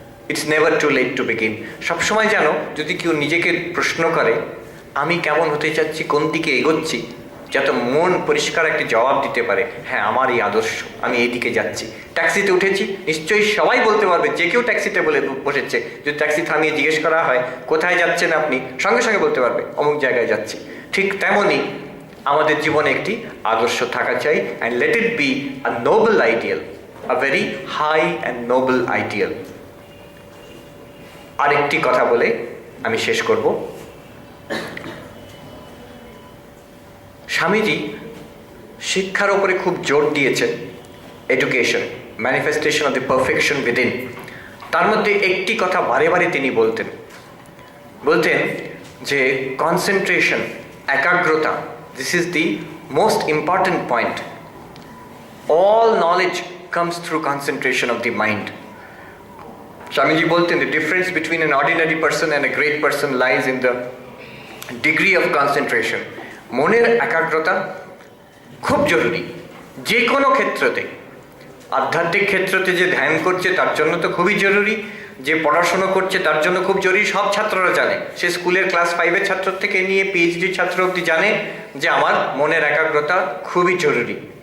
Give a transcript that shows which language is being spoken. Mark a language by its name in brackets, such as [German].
[English] It's never too late to begin. [Bangla] সবসময় যেন যদি কেউ নিজেকে প্রশ্ন করে আমি কেমন হতে চাচ্ছি, কোন দিকে এগোচ্ছি, যাতে মন পরিষ্কার একটি জবাব দিতে পারে, হ্যাঁ আমার এই আদর্শ, আমি এই দিকে যাচ্ছি। ট্যাক্সিতে উঠেছি, নিশ্চয়ই সবাই বলতে পারবে, যে কেউ ট্যাক্সিতে বলে বসেছে, যদি ট্যাক্সি থামিয়ে জিজ্ঞেস করা হয় কোথায় যাচ্ছেন আপনি, সঙ্গে সঙ্গে বলতে পারবে অমুক জায়গায় যাচ্ছি। ঠিক তেমনই আমাদের জীবনে একটি আদর্শ থাকা চাই, [English] And let it be a noble ideal. a very high and noble ideal. [Bangla] আরেকটি কথা বলে আমি শেষ করব। স্বামীজি শিক্ষার উপরে খুব জোর দিয়েছেন, education, [English] Manifestation of the perfection within. [Bangla] তার মধ্যে একটি কথা বারে বারে তিনি বলতেন যে কনসেন্ট্রেশন, একাগ্রতা, [English] This is the most important point. All knowledge comes through concentration of the mind. Swamiji bolten, the difference between an ordinary person and a great person lies in the degree of concentration. [Bangla] মনের একাগ্রতা খুব জরুরি যে কোনো ক্ষেত্রতে। আধ্যাত্মিক ক্ষেত্রতে যে ধ্যান করছে তার জন্য তো খুবই জরুরি, যে পড়াশোনা করছে তার জন্য খুব জরুরি। সব ছাত্ররা জানে, সে স্কুলের ক্লাস 5-এর ছাত্র থেকে নিয়ে PhD ছাত্র অবধি জানে যে আমার মনের একাগ্রতা খুবই জরুরি।